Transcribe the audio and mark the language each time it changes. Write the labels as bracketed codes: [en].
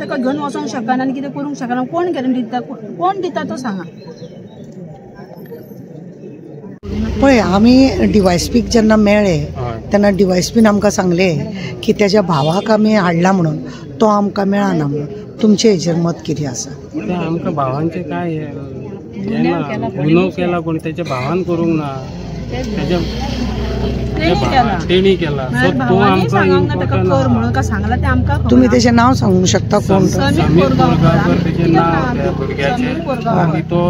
[gom] ताका घेवन वचोंक शकना आनी कितें करूंक शकना. कोण गॅरंटी दिता? कोण दिता तो सांगा. पळय आमी DYSPक जेन्ना मेळ्ळे तेन्ना DYSPन आमकां सांगले की तेज्या भावाक आमी हाडला म्हणून, तो आमकां मेळना म्हणून. तुमचे हेजेर मत कितें आसा? ते आमकां भावांचे काय गुन्हो केला कोणी, त्याच्या भावान करूंक ना. तेणी केला सो तो आमकां इम्पॉर्टंट म्हणून का सांगला ते आमकां [mr] तुम्ही त्याचे नाव सांगू शकता कोण [gom] समीर कोरगांवकर तेजें नाव त्या भुरग्याचें आनी तो